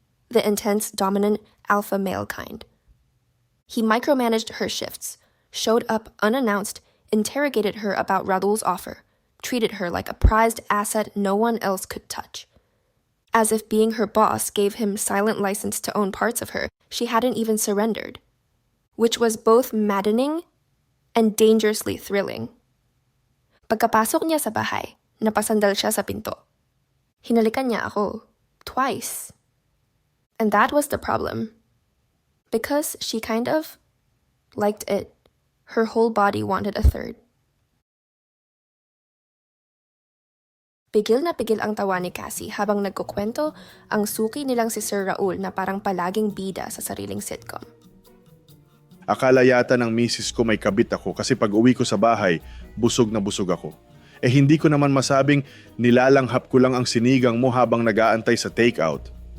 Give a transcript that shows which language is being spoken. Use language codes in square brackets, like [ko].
[en] The intense, dominant, alpha male kind. He micromanaged her shifts, showed up unannounced, interrogated her about Raul's offer, treated her like a prized asset no one else could touch. As if being her boss gave him silent license to own parts of her she hadn't even surrendered. Which was both maddening and dangerously thrilling. [tl] Pagkapasok niya sa bahay, napasandal siya sa pinto. Hinalikan niya ako, twice. [en] And that was the problem. Because she kind of liked it. Her whole body wanted a third. [tl] Pigil na pigil ang tawa ni Cassie habang nagkukwento ang suki nilang si Sir Raul na parang palaging bida sa sariling sitcom. Akala yata ng misis ko may kabit ako kasi pag uwi ko sa bahay, busog na busog ako. Eh hindi ko naman masabing nilalanghap ko lang ang sinigang mo habang nag-aantay sa takeout.